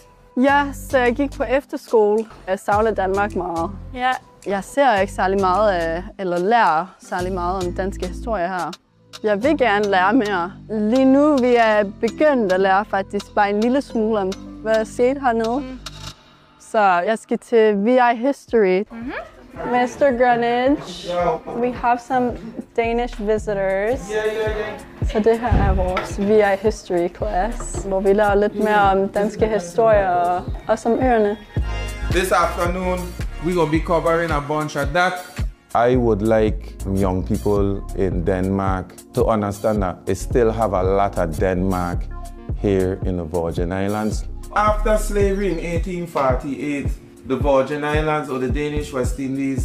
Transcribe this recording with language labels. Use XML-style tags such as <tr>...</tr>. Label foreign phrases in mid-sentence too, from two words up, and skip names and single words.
<da>Ja, så jeg gik på efterskole. Jeg savner Danmark meget. Ja. Jeg ser ikke særlig meget eller lærer særlig meget om danske historie her. Jeg vil gerne lære mere. Lige nu vi er begyndt at lære faktisk bare en lille smule om, hvad der skete hernede. Så jeg skal til VI History.</da> <en>Mr. Greenwich, we have some Danish visitors.</en> <da>Så det her er vores</da> <en>VI History class,</en> <da>hvor vi lærer lidt mere om danske historier og også om øerne.</da> <en>This afternoon, we're going to be covering a bunch of that. I would like young people in Denmark to understand that they still have a lot of Denmark here in the Virgin Islands. After slavery in 1848, the Virgin Islands or the Danish West Indies,</en>